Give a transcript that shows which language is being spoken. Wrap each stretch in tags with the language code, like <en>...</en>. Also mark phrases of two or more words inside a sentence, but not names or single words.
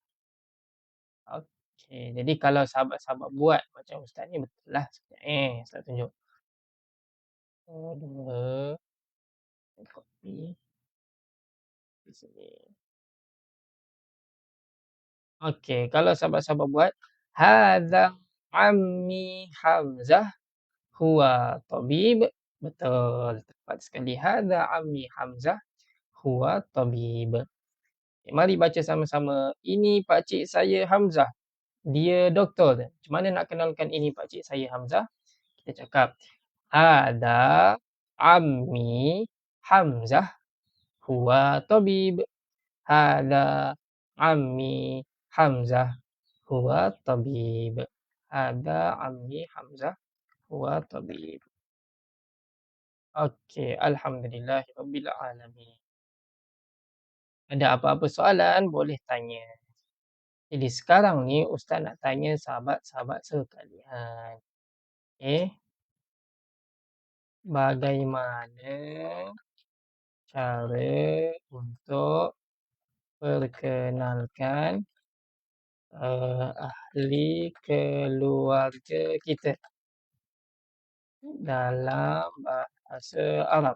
<ms>Okey, jadi kalau sahabat-sahabat buat macam ustaz ni betul lah. Ustaz tunjuk. 2, copy. Di sini. Okey, kalau sahabat-sahabat buat.</ms> <ar>هذا عمي حمزة هو طبيب.</ar> <ms>Betul. Tepat sekali.</ms> <ar>هذا عمي حمزة هو طبيب.</ar> <ms>Mari baca sama-sama. Ini pakcik saya Hamzah. Dia doktor. Macam mana nak kenalkan ini pakcik saya Hamzah? Kita cakap.</ms> <ar>هذا عمي حمزة هو طبيب. هذا عمي حمزة هو طبيب. هذا عمي حمزة هو طبيب. Okey, الحمد لله رب العالمين.</ar> <ms>Ada apa-apa soalan boleh tanya. Jadi sekarang ni ustaz nak tanya sahabat-sahabat sekalian. Okey. Bagaimana cara untuk perkenalkan ahli keluarga kita dalam bahasa Arab?</ms>